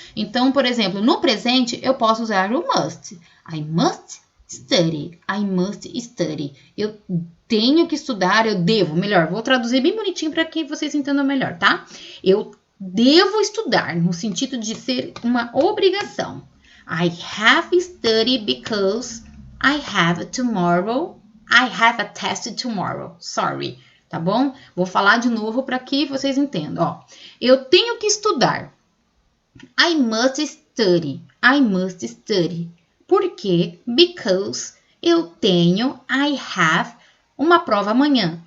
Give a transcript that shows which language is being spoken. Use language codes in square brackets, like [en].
[pt] Então, por exemplo, no presente eu posso usar o must. [en] I must study. I must study. [pt] Eu tenho que estudar, eu devo. Melhor, vou traduzir bem bonitinho para que vocês entendam melhor, tá? Eu devo estudar, no sentido de ser uma obrigação. [en] I have studied because I have tomorrow. I have a test tomorrow. Sorry, [pt] tá bom? Vou falar de novo para que vocês entendam. Ó, eu tenho que estudar. [en] I must study. I must study. [pt] Por quê? [en] Because [pt] eu tenho, [en] I have, [pt] uma prova amanhã.